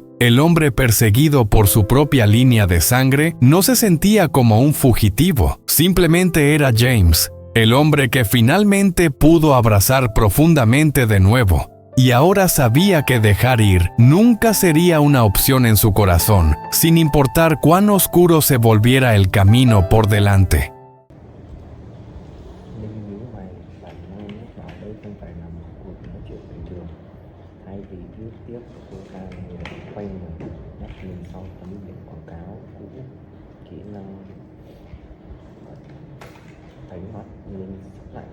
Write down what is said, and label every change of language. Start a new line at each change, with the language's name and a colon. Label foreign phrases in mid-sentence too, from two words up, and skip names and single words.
Spanish: El hombre perseguido por su propia línea de sangre no se sentía como un fugitivo, simplemente era James, el hombre que finalmente pudo abrazar profundamente de nuevo. Y ahora sabía que dejar ir nunca sería una opción en su corazón, sin importar cuán oscuro se volviera el camino por delante.
Vietnamese: Thay vì viết tiếp, cô ta quay người, mắt nhìn sau tấm biển quảng cáo cũ, kỹ năng ánh mắt nhìn sắc lạnh.